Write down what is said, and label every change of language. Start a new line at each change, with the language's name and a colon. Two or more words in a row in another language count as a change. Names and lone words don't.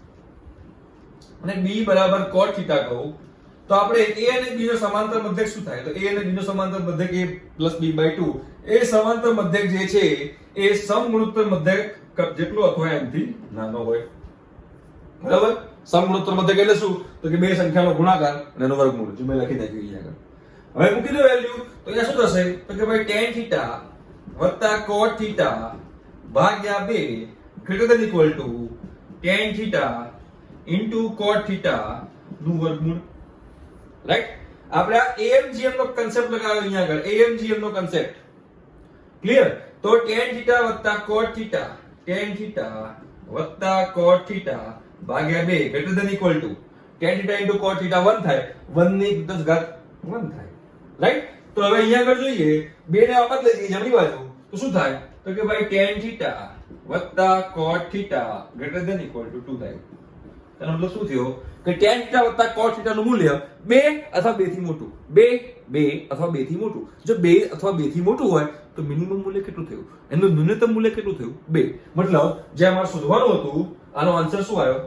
Gujarati: અને b બરાબર cot θ કહું તો આપણે a અને b નો સમાંતર મધ્યક શું થાય તો a અને b નો સમાંતર મધ્યક a + b/2 એ સમાંતર મધ્યક જે છે એ સમગુણોત્તર મધ્યક જેટલો અથવા એનાથી નાનો હોય બરાબર સમગુણોત્તર મધ્યક એટલે શું તો કે બે સંખ્યાનો ગુણાકાર અને એનો વર્ગમૂળ જો મેં લખી નાખ્યું અહીંયા આગળ હવે મૂકી દો વેલ્યુ તો અહીંયા શું થશે તો કે ભાઈ tan θ + cot θ ભાગ્યા 2
English: greater than equal to
Gujarati: tan θ into cot θ નું વર્ગમૂળ રાઈટ આપણે આ AMGM નો કન્સેપ્ટ લગાવ્યો અહીંયા આગળ AMGM નો
English: concept clear
Gujarati: તો tan θ + cot θ tan θ + cot θ ભાગ્યા 2
English: greater than equal to
Gujarati: tan θ into cot θ 1 થાય 1 ની 10 ઘાત 1 થાય રાઈટ તો હવે અહીંયા આગળ જોઈએ 2 ને વાપર લઈએ જમણી બાજુ તો શું થાય તો કે ભાઈ tan θ + cot θ
English: greater than equal to
Gujarati: 2 થાય એનો મતલબ શું થયો કે tan θ + cot θ નું મૂલ્ય 2 અથવા 2 થી મોટું 2 2 અથવા 2 થી મોટું. જો 2 અથવા 2 થી મોટું હોય તો મિનિમમ મૂલ્ય કેટલું થયું? એનું ન્યૂનતમ મૂલ્ય કેટલું થયું? 2. મતલબ જે અમારે શોધવાનું હતું આનો આન્સર શું આવ્યો?